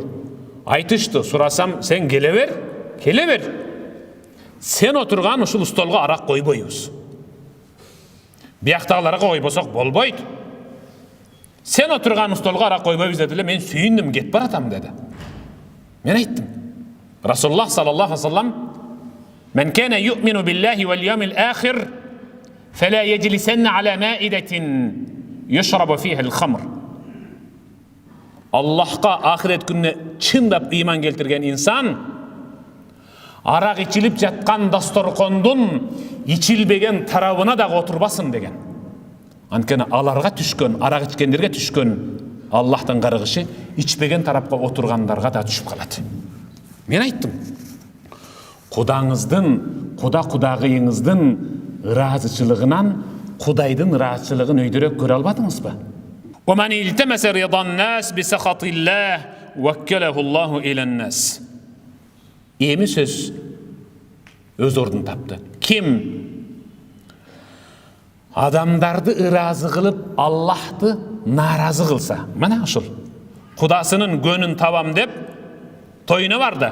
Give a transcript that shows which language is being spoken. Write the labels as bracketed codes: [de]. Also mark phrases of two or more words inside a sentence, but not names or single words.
[ky] Айтышты, сурасам, сен келе бер. Сен отурган ушул столго арак койбойбуз. Бияктагыларга койбосок болбойт. Сен отурган столго арак койбойбуз дедиле, мен сүйүндүм, кетип баратам деди. Мен айттым. [ar] رسول الله صلى الله عليه وسلم، "من كان يؤمن بالله واليوم الآخر فلا يجلسن على مائدة يشرب فيها الخمر." [ky] Аллахка ахирет күнүнө чындап ыйман келтирген инсан арак ичилип жаткан дасторкондун ичилбеген тарабына дагы отурбасын деген. Анткени аларга түшкөн, арак ичкендерге түшкөн Аллахтын каргышы ичпеген тарапка отургандарга да түшүп калат. Мен айттым, кудагыйыңыздын ыраазычылыгынан Кудайдын ыраазычылыгын өйдөрөөк көрө албадыңызбы? [ar] ومن التمس رضا الناس بسخط الله وكله الله إلى الناس. [ky] Эми сөз өз ордун тапты. Ким адамдарды ыраазы кылып, Аллахты нааразы кылса, мына ушул Кудасынын көнүн табам деп тойуна барды.